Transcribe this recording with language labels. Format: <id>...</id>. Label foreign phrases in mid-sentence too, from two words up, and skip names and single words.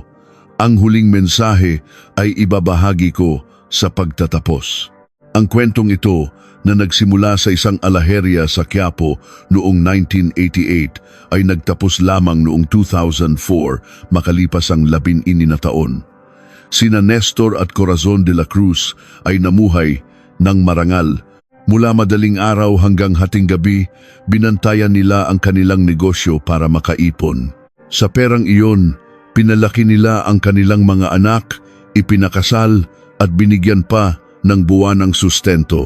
<tl>Ang huling mensahe ay ibabahagi ko sa pagtatapos. Ang kwentong ito na nagsimula sa isang Alaheria sa Quiapo noong 1988 ay nagtapos lamang noong 2004 makalipas ang 11 na taon. Sina Nestor at Corazon de la Cruz ay namuhay ng marangal. Mula madaling araw hanggang hating gabi, binantayan nila ang kanilang negosyo para makaipon. Sa perang iyon, pinalaki nila ang kanilang mga anak, ipinakasal at binigyan pa ng buwanang sustento.</tl>